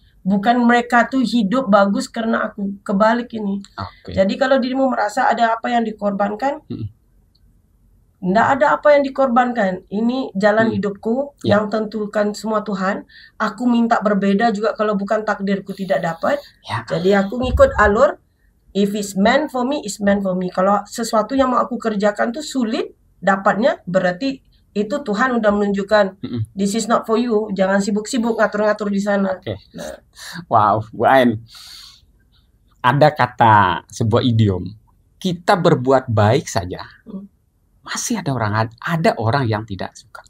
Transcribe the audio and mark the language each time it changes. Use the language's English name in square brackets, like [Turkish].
[Indonesian] Bukan mereka tuh hidup bagus karena aku. Kebalik ini. Jadi kalau dirimu merasa ada apa yang dikorbankan, enggak ada apa yang dikorbankan. Ini jalan hidupku yang tentukan semua Tuhan. Aku minta berbeda juga kalau bukan takdirku tidak dapat. Jadi aku ngikut alur. [English] If it's meant for me, it's meant for me. [Indonesian] Kalau sesuatu yang mau aku kerjakan tuh sulit dapatnya, berarti itu Tuhan udah menunjukkan [English] this is not for you. [Indonesian] Jangan sibuk-sibuk ngatur-ngatur di sana. Wow, Bu Ain. Ada kata sebuah idiom, kita berbuat baik saja, masih ada orang yang tidak suka.